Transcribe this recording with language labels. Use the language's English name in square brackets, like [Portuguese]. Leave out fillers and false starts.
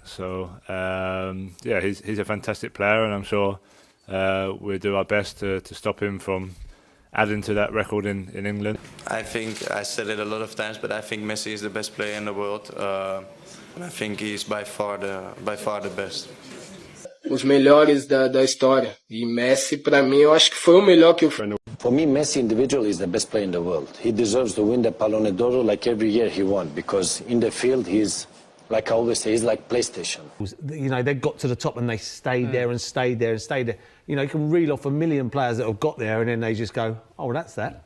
[English] So yeah, he's a fantastic player, and I'm sure we'll do our best to stop him from adding to that record in England. I think I said it a lot of times, but I think Messi is the best player in the world, and I think he's by far the best. [Portuguese] Os melhores da história. E Messi, para mim, eu acho que foi o melhor que eu fiz. [English] For me, Messi individually is the best player in the world. He deserves to win the Ballon d'Or like every year he won, because in the field he's, like I always say, he's like PlayStation. You know, they got to the top and they stayed there and stayed there and stayed there. You know, you can reel off a million players that have got there and then they just go, oh, that's that.